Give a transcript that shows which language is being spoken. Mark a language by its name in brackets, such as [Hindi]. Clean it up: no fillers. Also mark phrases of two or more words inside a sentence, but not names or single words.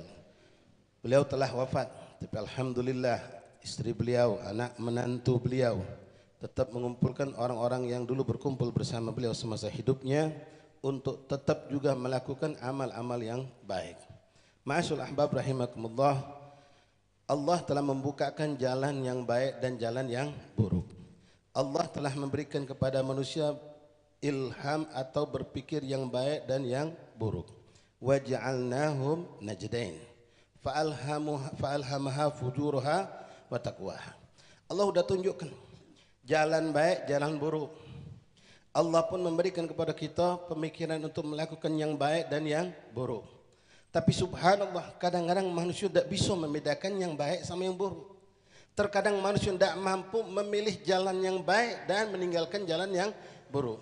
[Indonesian] Beliau telah wafat, tapi alhamdulillah istri beliau, anak menantu beliau tetap mengumpulkan orang-orang yang dulu berkumpul bersama beliau semasa hidupnya untuk tetap juga melakukan amal-amal yang baik. [Arabic] Ma'asyul ahbab rahimakumullah, [Indonesian] Allah telah membukakan jalan yang baik dan jalan yang buruk. Allah telah memberikan kepada manusia ilham atau berpikir yang baik dan yang buruk. [Arabic] Waja'alnahum najdain fa'alhamaha fujuraha wa taqwaha. [Indonesian] Allah sudah tunjukkan jalan baik, jalan buruk. Allah pun memberikan kepada kita pemikiran untuk melakukan yang baik dan yang buruk. Tapi subhanallah, kadang-kadang manusia tidak bisa membedakan yang baik sama yang buruk. Terkadang manusia tidak mampu memilih jalan yang baik dan meninggalkan jalan yang buruk.